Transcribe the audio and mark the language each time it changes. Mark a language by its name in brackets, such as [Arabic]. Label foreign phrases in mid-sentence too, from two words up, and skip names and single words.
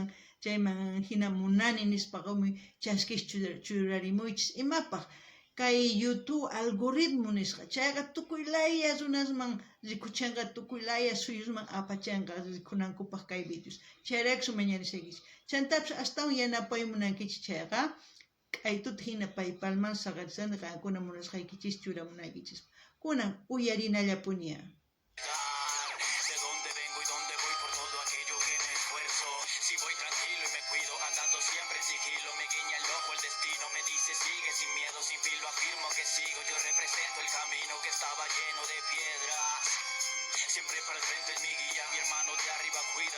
[Quechua] chayman hina munani nispaqami chaskish churarimuychis imapaq kay YouTube algoritmo nisqa chayqa tukuylaya runasman rikuchanqa tukuylaya suyusman apachanqa rikunankupaq kay videos chayraykus mañarisaykichis chantapis astawan yanapaymunankichis chayqa k'aytuta hina PayPalman saqarisani qankuna munasqaykichis churamunaykichis kunan uyarinallapuniya. [Spanish] Sigue sin miedo, sin filo, afirmo que sigo. Yo represento el camino que estaba lleno de piedras. Siempre para el frente es mi guía, mi hermano de arriba cuida.